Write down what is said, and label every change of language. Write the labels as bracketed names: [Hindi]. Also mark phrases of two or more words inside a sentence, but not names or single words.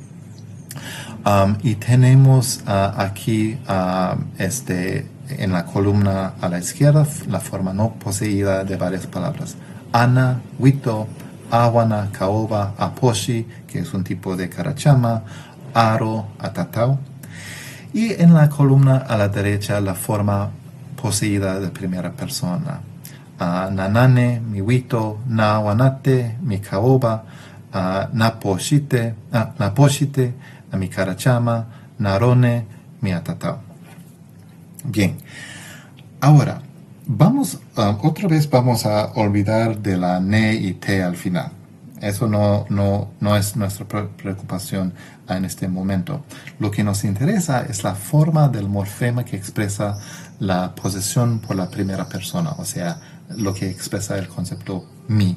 [Spanish] Y tenemos aquí en la columna a la izquierda la forma no poseída de varias palabras. Ana, huito, awana, caoba, aposhi, que es un tipo de carachama, aro, atatao. Y en la columna a la derecha la forma poseída de primera persona. Nanane, mi huito, nawanate, mi caoba, naposhite, mi carachama, narone, mi atatao. Bien, ahora otra vez vamos a olvidar de la ne y te al final. Eso no es nuestra preocupación en este momento. Lo que nos interesa es la forma del morfema que expresa la posesión por la primera persona, o sea, lo que expresa el concepto mi.